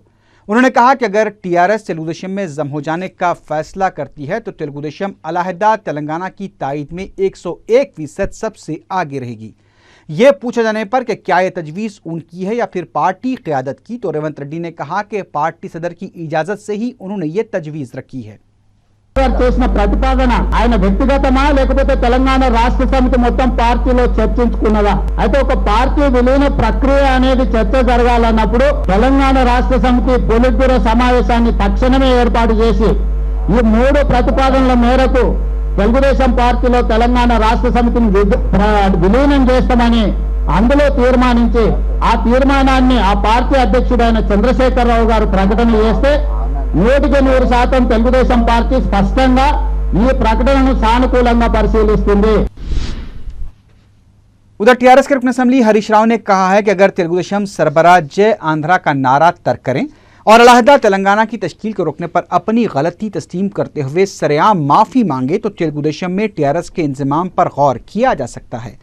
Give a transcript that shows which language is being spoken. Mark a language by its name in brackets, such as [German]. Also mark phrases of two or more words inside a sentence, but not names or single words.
[Urdu] انہوں نے کہا کہ اگر ٹی آر ایس تلگو دیشم میں ضم ہو جانے کا فیصلہ کرتی ہے تو تلگو دیشم علیحدہ تلنگانہ کی تائید میں 101% سب سے آگے رہے گی. یہ پوچھا جانے پر کہ کیا یہ تجویز ان کی ہے یا پھر پارٹی قیادت کی، تو ریونت ریڈی نے کہا کہ پارٹی صدر کی اجازت سے ہی انہوں نے یہ تجویز رکھی ہے. [Telugu] చేసిన ప్రతిపాదన ఆయన వ్యక్తిగతమా లేకపోతే తెలంగాణ రాష్ట్ర సమితి మొత్తం పార్టీలో చర్చించుకున్నదా? అయితే ఒక పార్టీ విలీన ప్రక్రియ అనేది చర్చ జరగాలన్నప్పుడు తెలంగాణ రాష్ట్ర సమితి పొలిట్ బ్యూరో సమావేశాన్ని తక్షణమే ఏర్పాటు చేసి ఈ 3 ప్రతిపాదనల మేరకు తెలుగుదేశం పార్టీలో తెలంగాణ రాష్ట్ర సమితిని విలీనం చేస్తామని అందులో తీర్మానించి ఆ తీర్మానాన్ని ఆ పార్టీ అధ్యక్షుడైన చంద్రశేఖరరావు గారు ప్రకటన చేస్తే 100% తెలుగుదేశం పార్టీ స్పష్టంగా ఈ ప్రకటనను సానుకూలంగా పరిశీలిస్తుంది. [Urdu] ادھر ٹی آر ایس کے رکن اسمبلی ہریش راؤ نے کہا ہے کہ اگر تلگو دیشم سربراہ جے آندھرا کا نعرہ ترک کریں اور علیحدہ تلنگانہ کی تشکیل کو روکنے پر اپنی غلطی تسلیم کرتے ہوئے سرعام معافی مانگے تو تلگو دیشم میں ٹی آر ایس کے انتظام پر غور کیا جا سکتا ہے.